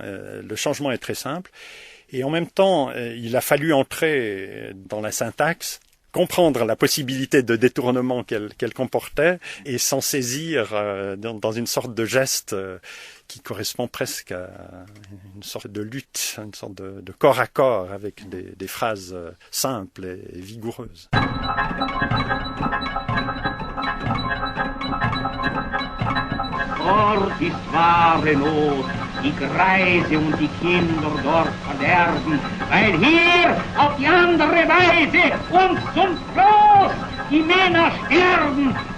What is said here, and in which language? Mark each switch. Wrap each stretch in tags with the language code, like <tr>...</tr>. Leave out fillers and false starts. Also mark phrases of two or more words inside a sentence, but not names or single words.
<fr>Le changement est très simple. Et en même temps, il a fallu entrer dans la syntaxe, comprendre la possibilité de détournement qu'elle comportait et s'en saisir dans une sorte de geste qui correspond presque à une sorte de lutte, une sorte de corps à corps avec des phrases simples et vigoureuses.</fr> <de>Dort ist wahre Not, die Greise und die Kinder dort verderben, weil hier auf die andere Weise uns zum Trost die Männer sterben.</de>